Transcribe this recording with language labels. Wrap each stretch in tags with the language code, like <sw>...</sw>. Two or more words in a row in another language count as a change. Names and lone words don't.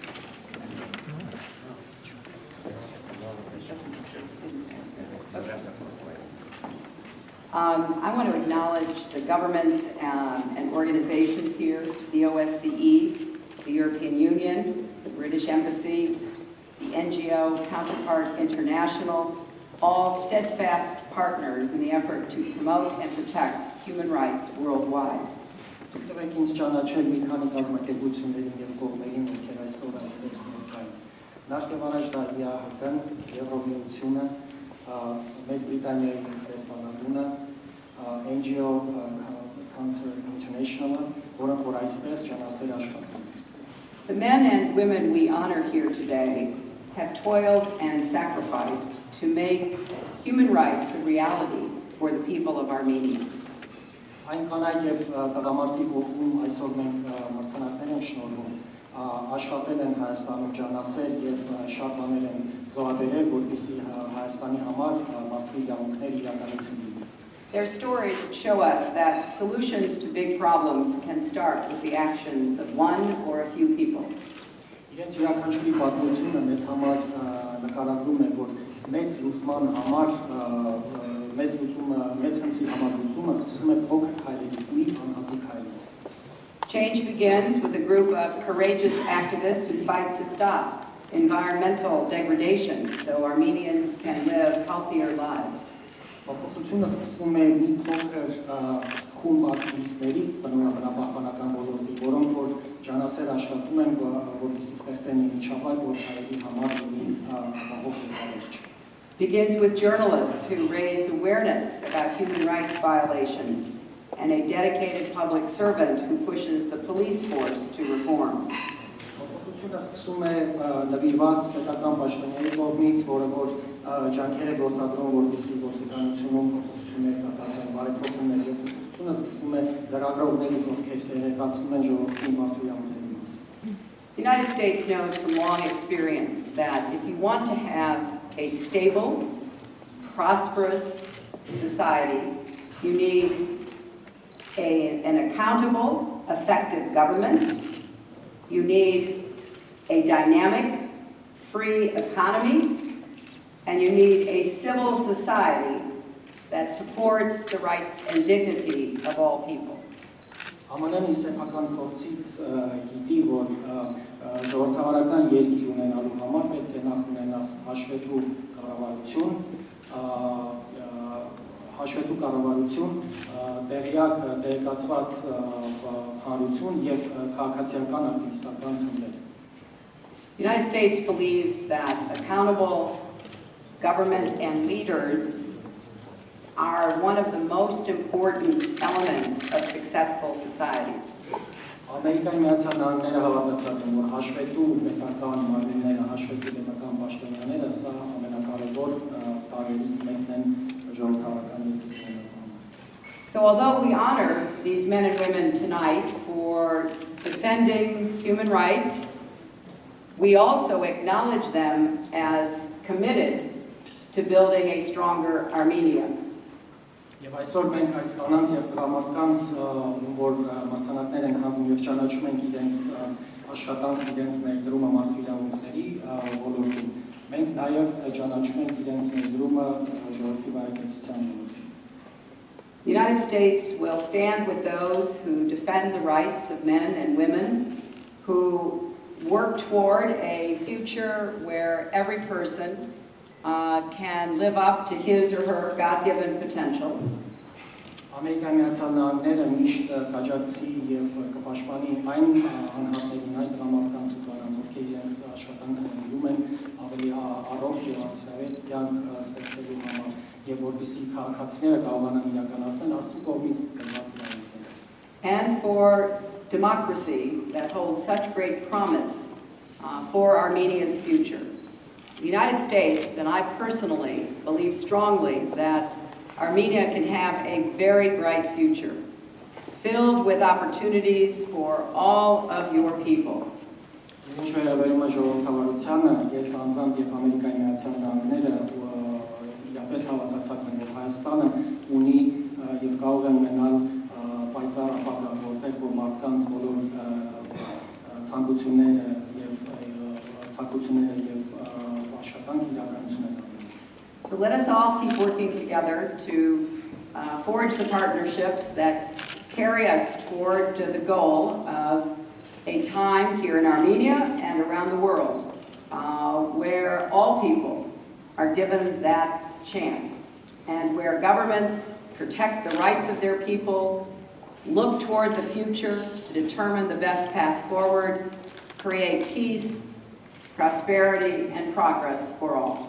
<en>I want to acknowledge the governments and organizations here, the OSCE, the European Union, the British Embassy, the NGO Counterpart International, all steadfast partners in the effort to promote and protect human rights worldwide.</en> <hy>Նախևառաջ դա ԻԱՀԿ-ն, Եվրոմիությունը, Մեծ Բրիտանիայի դեսպանատունը, NGO Counterpart International, որոնք որ այստեղ ջանասեր աշխատում։</hy> <en>The men and women we honor here today have toiled and sacrificed to make human rights a reality for the people of Armenia.</en> <hy>Այն կանայք եւ տղամարդիկ, ովքեր այսօր մենք մրցանակներ են շնորհում, աշխատել են Հայաստանում ջանասեր եւ շատ բաներ են զոհաբերել, որպեսզի Հայաստանի համար մարդու իրավունքներ իրականություն լինի։</hy> <en>Their stories show us that solutions to big problems can start with the actions of one or a few people.</en> <hy>Իրենց յուրաքանչյուրի պատմությունը մեզ համար նկարագրում է, որ մեծ լուծման համար մեծ խնդրի համար լուծումը սկսվում է փոքր քայլերից, մի անհատի քայլից։</hy> <en>Change begins with a group of courageous activists who fight to stop environmental degradation so Armenians can live healthier lives.</en> <hy>Փոփոխությունը սկսվում է մի փոքր խումբ ակտիվիստներից բնապահպանական ոլորտի, որոնք որ ջանասեր աշխատում են, որպեսզի ստեղծեն միջավայր, որ հայերի համար լինի ապահով երկարիչ։</hy> <en>Begins with journalists who raise awareness about human rights violations and a dedicated public servant who pushes the police force to reform.</en> <hy>Փոփոխությունը սկսում է նվիրված պետական պաշտոնյայի կողմից, որը որ ջանքեր է գործադրում, որպեսզի ոստիկանությունում փոփոխություններ կատարվեն, բարեփոխումներ եւ փոփոխությունը սկսվում է լրագրողներից, ովքեր տեղեկացնում են ժողովրդին մարդու իրավունքների մասին։</hy> <en>The United States knows from long experience that if you want to have a stable, prosperous society, you need an accountable, effective government. You need a dynamic, free economy, and you need a civil society that supports the rights and dignity of all people.</en> <hy>ԱՄՆ-ն իր սեփական փորձից գիտի, որ ժողովրդավարական երկիր ունենալու համար պետք է նախ ունենաս հաշվետու կառավարություն, տեղեկացված հանրություն եւ քաղաքացիական ակտիվիստական խմբեր։</hy> <en>The United States believes that accountable government and leaders are one of the most important elements of successful societies.</en> <hy>Ամերիկայի Միացյալ Նահանգները հավատացած են, որ հաշվետու պետական մարմինները, հաշվետու պետական պաշտոնյաները սա ամենակարևոր տարրերից մեկն են ժողովրդավարական երկրների համար։</hy> <en>So although we honor these men and women tonight for defending human rights, we also acknowledge them as committed to building a stronger Armenia.</en> <hy>Եվ այսօր մենք այս կանանց եւ տղամարդկանց, որ մրցանակներ են հանձնում եւ ճանաչում ենք իրենց աշխատանք, իրենց ներդրումը մարդու իրավունքների ոլորտում, մենք նաեւ ճանաչում ենք իրենց ներդրումը ժողովրդի բարեկեցության ոլորտում։</hy> <en>The United States will stand with those who defend the rights of men and women, who work toward a future where every person can live up to his or her God-given potential.</en> <hy>Ամերիկայի Միացյալ Նահանգները միշտ կաջակցի եւ կպաշտպանի այն անհատներին, այն տղամարդկանց ու կանանց, ովքեր իրենց աշխատանքը ներդրում են ավելի առողջ եւ արդյունավետ կյանք ստեղծելու համար եւ որպեսզի քաղաքացիները կարողանան իրականացնել Աստծո կողմից տրված իրավունքները.</hy> <en>And for democracy that holds such great promise for Armenia's future. The United States, and I personally believe strongly that Armenia can have a very bright future, filled with opportunities for all of your people.</en> <hy>Ինչ վերաբերում է ժողովրդավարությանը, ես անձամբ եւ Ամերիկայի Միացյալ Նահանգները իրապես հավատացած եմ, որ Հայաստանը ունի եւ կարող է ունենալ պայծառ ապագա, որտեղ որ մարդկանց բոլոր ցանկությունները եւ աշխատանք իրականություն են։</hy> <en>So let us all keep working together to forge the partnerships that carry us toward the goal of a time here in Armenia and around the world where all people are given that chance and where governments protect the rights of their people, look toward the future to determine the best path forward, create peace, prosperity, and progress for all.</en>